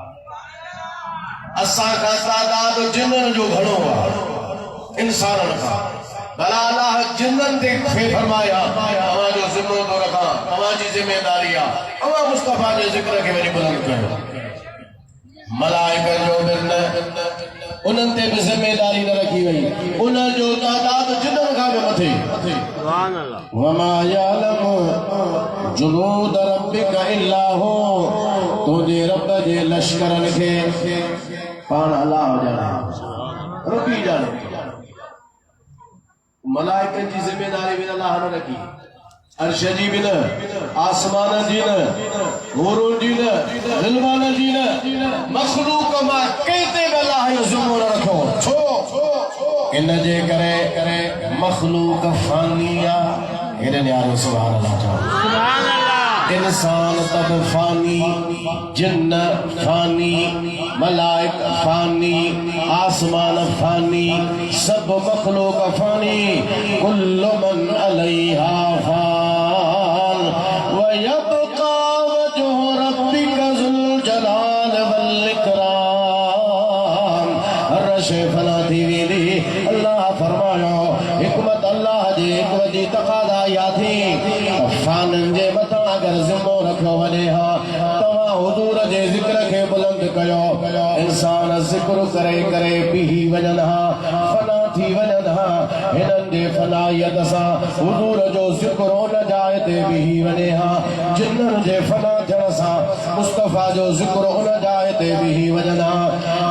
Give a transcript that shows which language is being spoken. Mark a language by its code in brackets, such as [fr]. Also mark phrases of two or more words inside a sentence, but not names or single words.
[sd] असां खां तादाद जिन्ननि जो घणो आहे इंसाननि खां भला अल्लाह जिन्ननि ते फरमाया तव्हांजो ज़िम्मो थो रखां तव्हांजी ज़िम्मेदारी आहे तव्हां मुस्तफ़ा जे ज़िक्र खे वञी बुलंद कयो। मलाइकनि जो बि न उन्हनि ते बि ज़िम्मेदारी न रखी वई उन जो तादाद जिन्ननि खां बि मथे। [ar] سبحان الله. وما يعلم جنود ربك إلا هو [sd] तुंहिंजे रब जे लश्करनि खे पाण अल्लाह ॼाणे रबी ॼाणे। मलाइकनि जी ज़िम्मेदारी बि अल्लाह न रखी अर्श जी बि न आसमान जी न हुरून जी न ग़िलमान जी न मखलूक मां कंहिं ते बि अल्लाह जो ज़िम्मो न रखो छो इन जे करे मखलूक फानी आहे हेॾे न्यारो [ar] سبحان الله [sd] चओ [ar] سبحان الله. [sd] इंसान तब फानी जिन्न फानी मलाइक फानी आसमान फानी सब मखलूक फानी [ar] كل من عليها فان ويبقى وجه ربك ذو الجلال والإكرام. [sd] अर्श फना थी वेंदी अल्लाह फरमायो हिकमत अल्लाह जे हिकमत जी तक़ाज़ा या थी फाननि जे मथां अगर ज़िम्मो रखियो वञे हा तव्हां हुज़ूर जे ज़िक्र खे बुलंद कयो इंसान ज़िक्र करे करे बीही वञनि हा फना थी वञनि हा हिननि जे फनाइयत सां हुज़ूर जो ज़िक्र उन जाइ ते बीही वञे हा जिन्ननि जे फना थियण सां मुस्तफ़ा जो ज़िक्र उन जाइ ते बीही वञनि हा।